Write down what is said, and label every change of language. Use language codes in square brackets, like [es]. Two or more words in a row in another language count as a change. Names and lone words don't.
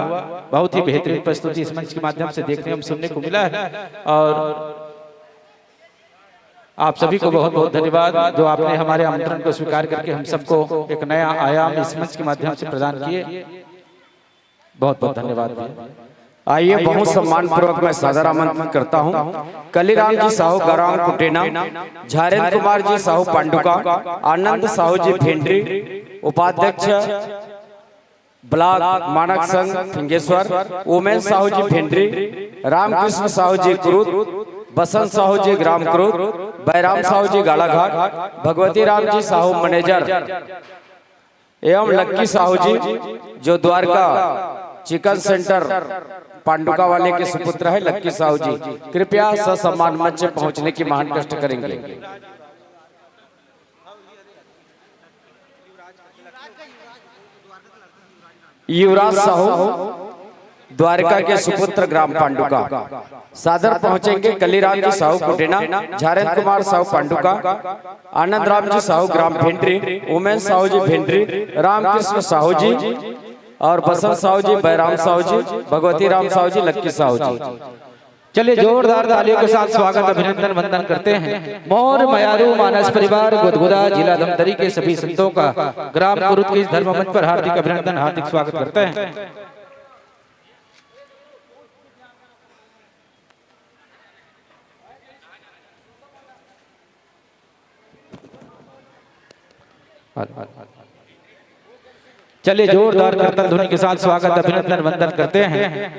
[hi] बहुत ही बेहतरीन प्रस्तुति इस मंच के माध्यम से देखने हम सुनने को मिला है और आप सभी को बहुत बहुत धन्यवाद जो आपने हमारे आमंत्रण को स्वीकार करके हम सबको एक नया आयाम इस मंच के माध्यम से प्रदान किए। बहुत बहुत धन्यवाद। आइए बहुत सम्मान पूर्वक मैं सादर आमंत्रित करता हूं कलीराम जी साहू गराम कुटेना, झारेंद्र कुमार जी साहू पांडुका, आनंद साहू जी भेंडरी, उपाध्यक्ष ब्लॉक मानक संघ फिंगेश्वर, उमेश साहू जी भेंडरी, रामकृष्ण साहू जी क्रूद, बसंत साहू जी ग्राम क्रूद, बैराम साहू जी गाड़ाघाट, भगवती राम जी साहू मैनेजर एवं लक्की साहू जी जो द्वारका चिकन सेंटर पांडुका वाले के सुपुत्र है लक्की साहू जी, कृपया ससम्मान मंच पहुंचने की महान कष्ट करेंगे। युवराज साहू द्वारका के सुपुत्र ग्राम पांडुका सादर पहुंचेंगे कलीराम जी साहू कुटेना, झारेंद्र कुमार साहू पांडुका, आनंद राम जी साहू ग्राम भेंडरी, उमेश साहू जी भेंडरी, रामकृष्ण साहू जी और बसंत साहू जी, बैराम साहू जी, भगवती राम साहू जी, लक्की साहू जी। चलिए जोरदार तालियों के साथ स्वागत अभिनंदन वंदन करते हैं। मोर मयारू मानस परिवार गुदगुदा जिला धमतरी के सभी संतों का ग्राम कुरुद के इस धर्म मंच पर हार्दिक अभिनंदन, हार्दिक स्वागत करते हैं। चलिए जोरदार कीर्तन ध्वनि के साथ स्वागत अभिनंदन वंदन करते हैं।